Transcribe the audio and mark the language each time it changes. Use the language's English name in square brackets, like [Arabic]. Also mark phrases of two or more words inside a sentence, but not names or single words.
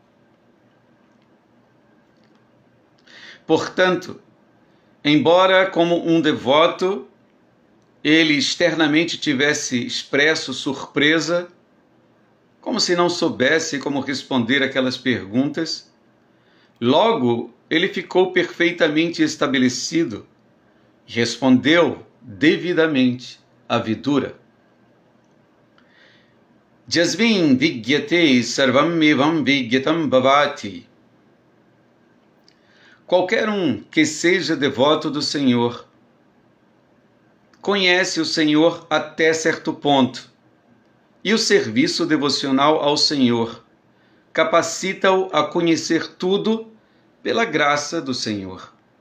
[Portuguese] Portanto, embora como um devoto ele externamente tivesse expresso surpresa, como se não soubesse como responder aquelas perguntas, logo ele ficou perfeitamente estabelecido e respondeu devidamente a Vidura. [Sanskrit] Jasmin vigyate sarvam evam vigyatam bhavati. [Portuguese] Qualquer um que seja devoto do Senhor conhece o Senhor até certo ponto, e o serviço devocional ao Senhor capacita-o a conhecer tudo pela graça do Senhor.